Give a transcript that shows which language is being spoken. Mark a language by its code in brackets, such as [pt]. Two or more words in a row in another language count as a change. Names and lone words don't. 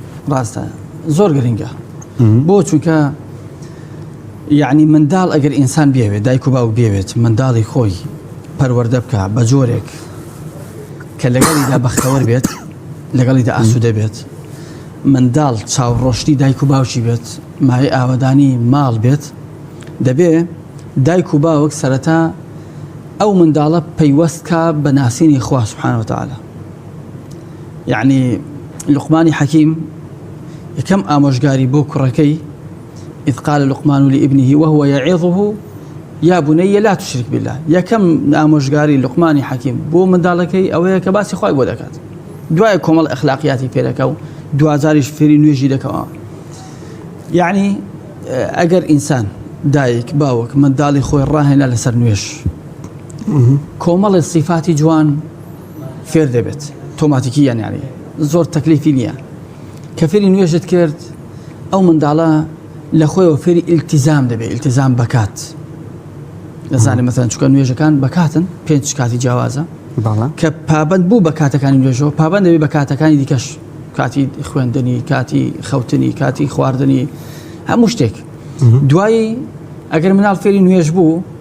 [ckb] ڕاستە زۆر گرینگە بۆ چونکە یعنی منداڵ ئەگەر ئینسان بێوێت دایک و باوک بێوێت منداڵی خۆی پەروەردە بکە بە جۆرێک کە لەگەڵیدا بەختەوەر بێت لەگەڵیدا ئاسوودە بێت منداڵ چاوڕۆشتی دایک و باوکی بێت ماوەی ئاوەدانی ماڵ بێت دەبێ دایک و باوک سەرەتا ئەو منداڵە پەیوەستکە بە ناسینی خوا [ar] سوبحانەهو وتەعالە [ckb] یعنی لوقمانی حەکیم یەکەم ئامۆژگاری بۆ کوڕەکەی [ar] إذ قال لقمان لابنه وهو يعظه يا بني لا تشرك بالله [ckb] یەکەم ئامۆژگاری لوقمانی حەکیم بۆ منداڵەکەی ئەوەیە کە باسی خوای بۆ دەکات دوای کۆمەڵ ئەخلاقیاتی پێ دەکە و دوازاریش فێری نوێژی دەکەوە یعنی ئەگەر ئینسان دایک باوک منداڵی خۆی ڕاهێنا لەسەر نوێژ کۆمەڵی صفاتی جوان فێر دەبێت تۆماتیکیان یعنی زۆر تەکلیفی نییە کە فێری نوێژت کرد ئەو منداڵە لە خۆیەوە فێری ئیلتیزام دەبێت ئیلتیزام بەکات لەزانێ مەثەن چونکە نوێژەکان بەکاتن 5 کاتی جیاوازە کە پابەند بوو بە کاتەکانی نوێژەوە پابەند دەبێت بە کاتەکانی دیکەش کاتی خوێندنی کاتی خەوتنی کاتی خواردنی هەموو شتێک دوایی ئەگەر مناڵ فێری نوێژ بوو